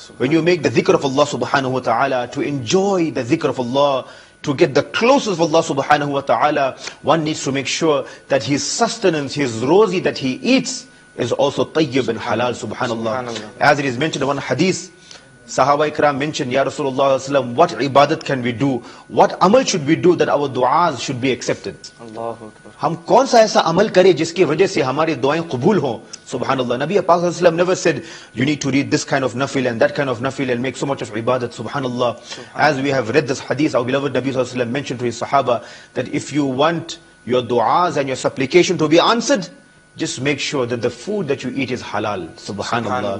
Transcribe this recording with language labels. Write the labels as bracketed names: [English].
[English] When you make the dhikr of Allah subhanahu wa ta'ala, to enjoy the dhikr of Allah, to get the closest of Allah subhanahu wa ta'ala, one needs to make sure that his sustenance, his rozi that he eats is also tayyib and halal, subhanallah. As it is mentioned in one hadith, Sahaba Ikram mentioned, Ya Rasulullah, what ibadat can we do? What amal should we do that our du'as should be accepted? [Hindi] हम कौन सा ऐसा अमल करें जिसकी वजह से हमारी दुआएं कबूल हों? [Arabic] Subhanallah. [English] Nabi Pak ﷺ never said, you need to read this kind of nafil and that kind of nafil and make so much of ibadat. Subhanallah. As we have read this hadith, our beloved Nabi ﷺ mentioned to his Sahaba that if you want your du'as and your supplication to be answered, just make sure that the food that you eat is halal. Subhanallah.